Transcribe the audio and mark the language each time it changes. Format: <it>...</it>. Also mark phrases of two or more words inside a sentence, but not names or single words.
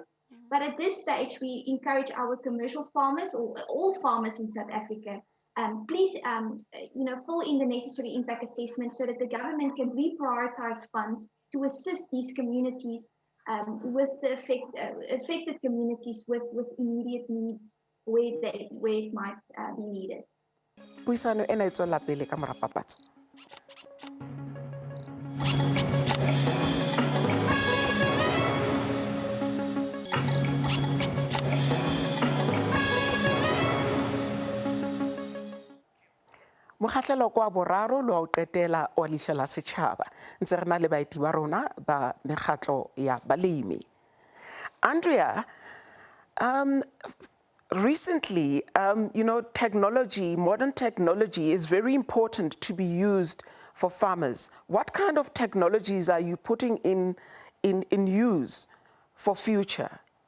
<en>But at this stage, we encourage our commercial farmers, or all farmers in South Africa, please, fill in the necessary impact assessment so that the government can reprioritize funds to assist these communities with the affected communities with immediate needs where it might be needed.</en> <st>Puisano ena e tswela pele ka mora papatso. Mokgahlelo kwa boraro lo o qetela wa Leihlo la Sechaba ntse re na le baeti ba rona ba mekgatlo ya balemi.</st> <en>Andrea, recently, technology, modern technology is very important to be used for farmers. What kind of technologies are you putting in use for future?</en>